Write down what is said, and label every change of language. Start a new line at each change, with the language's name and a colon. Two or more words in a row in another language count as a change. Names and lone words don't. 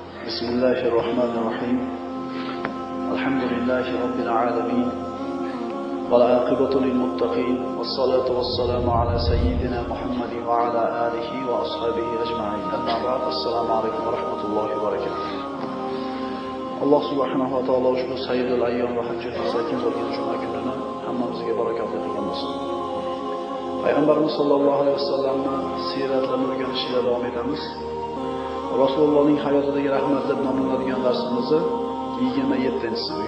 Arabic: بسم الله الرحمن الرحيم الحمد لله رب العالمين والعاقبة للمتقين والصلاة والسلام على سيدنا محمد وعلى آله وأصحابه أجمعين أما بعد السلام عليكم ورحمة الله وبركاته الله سبحانه وتعالى
Uzbek: ushbu sayyidul ayyom va hajjatul sakin bo'lgan juma kunini hammamizga barakatli qilgan bo'lsin. Payg'ambarimiz
Arabic: صلى الله عليه وسلم
Uzbek: siyratlarini o'rganishga davom etamiz. Rasulullohning hayotidagi rahmat deb nomlanadigan darsimizni 27-si bugun.